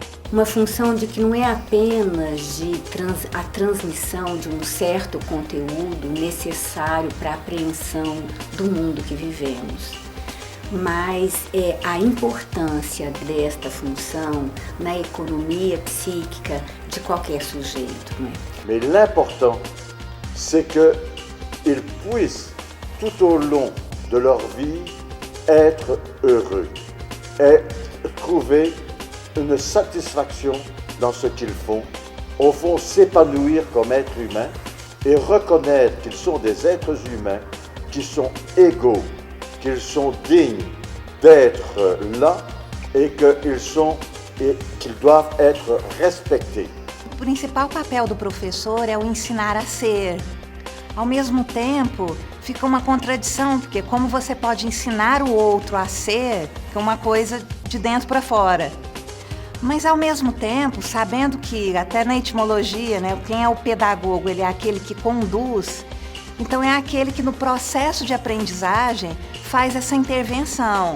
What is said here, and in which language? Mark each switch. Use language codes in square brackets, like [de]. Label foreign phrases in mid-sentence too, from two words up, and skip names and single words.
[pt] Uma função de que não é apenas a transmissão de um certo conteúdo necessário para a apreensão do mundo que vivemos, mas é a importância desta função na economia psíquica de qualquer sujeito. Não é? [fr] Mais l'important, c'est qu'ils puissent, tout au long de leur vie, être heureux et trouver une satisfaction dans ce qu'ils font, au fond s'épanouir comme êtres humains et reconnaître qu'ils sont des êtres humains qui sont égaux, qu'ils sont dignes d'être là et qu'ils doivent être respectés. [pt] O principal papel do professor é o ensinar a ser. Ao mesmo tempo, fica uma contradição, porque como você pode ensinar o outro a ser, é uma coisa de dentro para fora. Mas ao mesmo tempo, sabendo que até na etimologia, né, quem é o pedagogo, ele é aquele que conduz, então é aquele que no processo de aprendizagem faz essa intervenção.